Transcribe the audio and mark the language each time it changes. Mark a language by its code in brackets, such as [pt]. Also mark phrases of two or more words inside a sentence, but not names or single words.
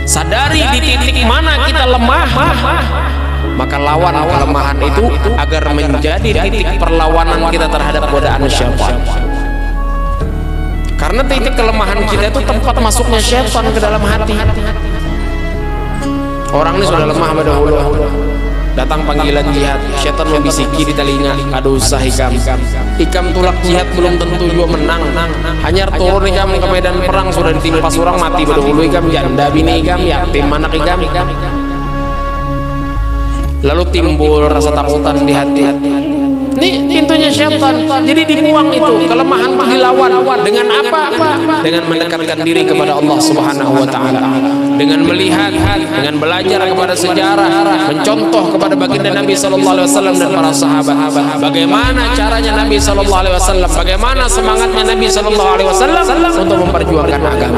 [id] Sadari di titik mana kita lemah, maka lawan kelemahan itu agar menjadi titik perlawanan kita terhadap godaan syaitan. Karena titik kelemahan kita itu tempat masuknya syaitan ke dalam hati. Orang ini sudah lemah pada dahulu, datang panggilan jihad, syaitan membisiki di telinga, [bjn] aduh usah ikam tulak jihad belum tentu juga menang, hanya turun ikam ke medan perang sudah ditimpas orang mati pada dahulu, ikam janda bini ikam, yatim anak ikam. [id] Lalu timbul rasa takutan di hati. Ini pintunya syaitan. Jadi dibuang itu, kelemahan dilawan dengan apa? Dengan mendekatkan diri kepada Allah [ar] Subhanahu wa taala. [id] Dengan melihat, dengan belajar kepada sejarah, mencontoh kepada baginda Nabi [ar] sallallahu alaihi wasallam [id] dan para sahabat. Bagaimana caranya Nabi [ar] sallallahu alaihi wasallam? [id] Bagaimana semangatnya Nabi [ar] sallallahu alaihi wasallam [id] untuk memperjuangkan agama.